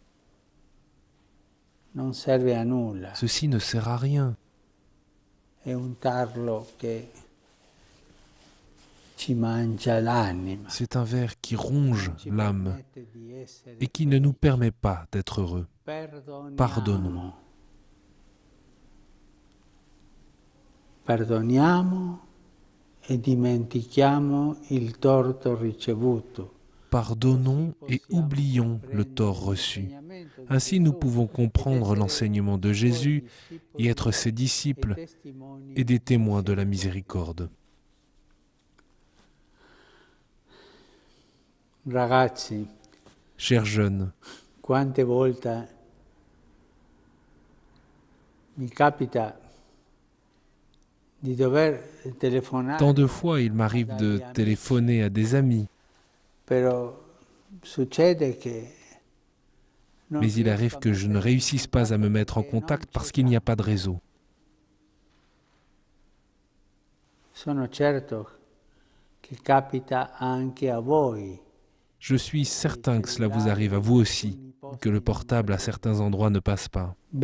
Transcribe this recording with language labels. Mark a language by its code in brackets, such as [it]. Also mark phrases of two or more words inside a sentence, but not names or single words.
[fr] Ceci ne sert à rien. C'est un ver qui ronge l'âme et qui ne nous permet pas d'être heureux. Pardonnons. [it] Perdoniamo e dimentichiamo il torto ricevuto. [fr] Pardonnons et oublions le tort reçu. Ainsi, nous pouvons comprendre l'enseignement de Jésus et être ses disciples et des témoins de la miséricorde. [it] Ragazzi, [fr] chers jeunes, [it] quante volte mi capita di dover telefonare. [fr] Tant de fois, il m'arrive de téléphoner à des amis. Mais il arrive que je ne réussisse pas à me mettre en contact parce qu'il n'y a pas de réseau. Je suis certain que cela vous arrive à vous aussi, que le portable à certains endroits ne passe pas.